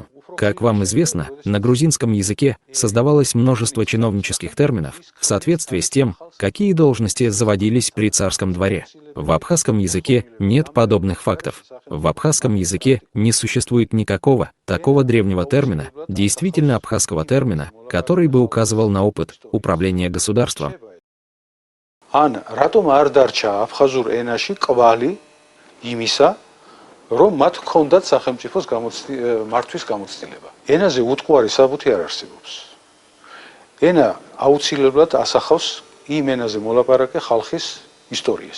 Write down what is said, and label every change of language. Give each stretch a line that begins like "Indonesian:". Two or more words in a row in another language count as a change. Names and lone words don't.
Russian: Как вам известно, на грузинском языке создавалось множество чиновнических терминов в соответствии с тем, какие должности заводились при царском дворе. В абхазском языке нет подобных фактов. В абхазском языке не существует никакого такого древнего термина, действительно абхазского термина, который бы указывал на опыт управления государством.
Georgian: რომ მათ ჰქონდათ სახელმწიფოს მართვის გამოცდილება. ენაზე უტყუარი საბუთი არ არსებობს. ენა აუცილებლად ასახავს იმ ენაზე მოლაპარაკე ხალხის ისტორიას.